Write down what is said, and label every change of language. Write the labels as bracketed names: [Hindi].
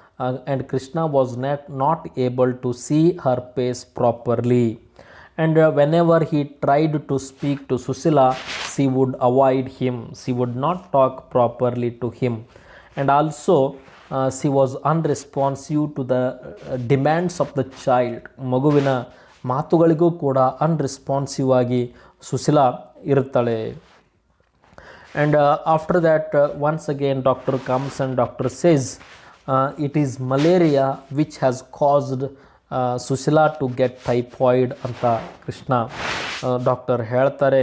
[English] and Krishna was not able to see her face properly. And whenever he tried to speak to Susila, she would avoid him. She would not talk properly to him. And also, she was unresponsive to the demands of the child. [Kannada] ಮಗುವಿನ ಮಾತುಗಳಿಗೂ ಕೂಡ ಅನ್ರೆಸ್ಪಾನ್ಸಿವ್ ಆಗಿ ಸುಶೀಲಾ ಇರ್ತಾಳೆ. [English] And after that, once again doctor comes and doctor says it is malaria which has caused Sushila to get typhoid [Kannada] ಅಂತ Krishna doctor ಹೇಳ್ತಾರೆ.